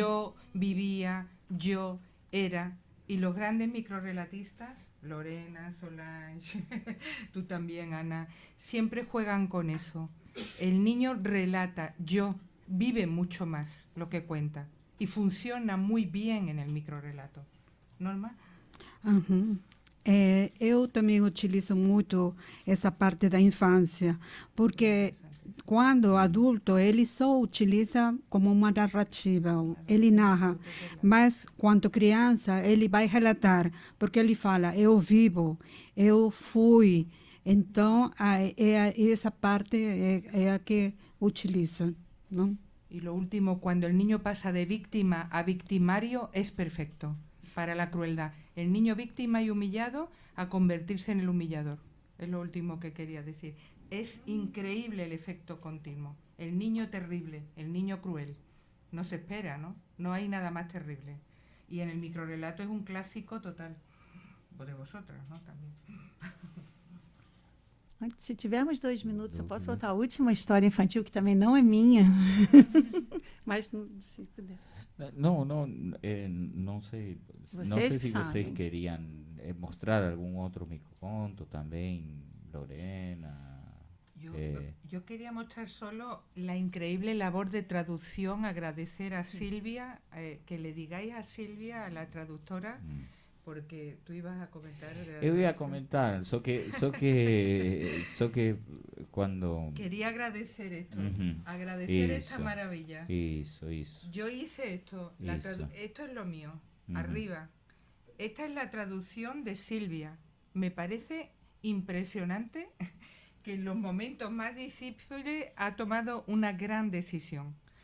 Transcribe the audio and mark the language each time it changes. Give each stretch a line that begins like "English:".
Spanish: Yo vivía, yo era... Y los grandes microrelatistas, Lorena, Solange, tú también, Ana, siempre juegan con eso. El niño relata, yo, vive mucho más lo que cuenta. Y funciona muy bien en el microrelato. Norma? Uhum.
Portuguese: Eu também utilizo muito essa parte da infância, porque quando adulto ele só utiliza como uma narrativa, ele narra, mas quando criança ele vai relatar, porque ele fala, eu vivo, eu fui, então essa parte é a que utiliza, não?
Spanish: Y lo último, cuando el niño pasa de víctima a victimario, es perfecto para la crueldad. El niño víctima y humillado a convertirse en el humillador. Es lo último que quería decir. Es increíble el efecto continuo. El niño terrible, el niño cruel. No se espera, ¿no? No hay nada más terrible. Y en el microrelato es un clásico total. O de vosotras, ¿no? También.
Portuguese: Se tivermos 2 minutos, eu posso botar a última história infantil, que também não é minha. Mas, se puder. Não sei. Não sei se vocês queriam mostrar algum outro microconto também, Lorena.
Spanish: Yo quería mostrar solo la increíble labor de traducción, agradecer a Silvia, que le digáis a Silvia, a la traductora, porque tú ibas a comentar.
Portuguese: Eu ia comentar, só que cuando...
Spanish: Quería agradecer esto, agradecer esta maravilla. Eso. Yo hice esto, esto es lo mío, arriba. Esta es la traducción de Silvia. Me parece impresionante que en los momentos más difíciles ha tomado una gran decisión.